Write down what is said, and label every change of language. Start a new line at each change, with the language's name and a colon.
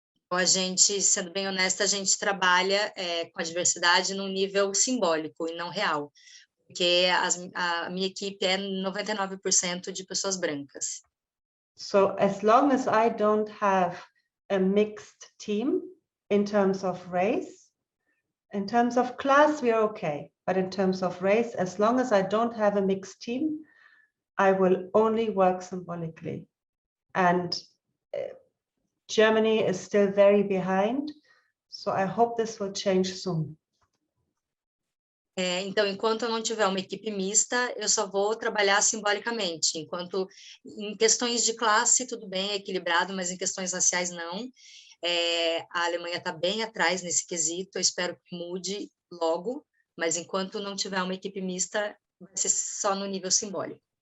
Portuguese: A gente, sendo bem honesta, a gente trabalha com a diversidade num nível simbólico e não real, porque a minha equipe é 99% de pessoas brancas.
English: So as long as I don't have a mixed team in terms of race, in terms of class, we are okay. But in terms of race, as long as I don't have a mixed team, I will only work symbolically. And Germany is still very behind. So I hope this will change soon.
Portuguese: Então, enquanto eu não tiver uma equipe mista, eu só vou trabalhar simbolicamente. Enquanto em questões de classe, tudo bem, é equilibrado, mas em questões raciais, não. A Alemanha está bem atrás nesse quesito, eu espero que mude logo, mas enquanto não tiver uma equipe mista, vai ser só no nível simbólico.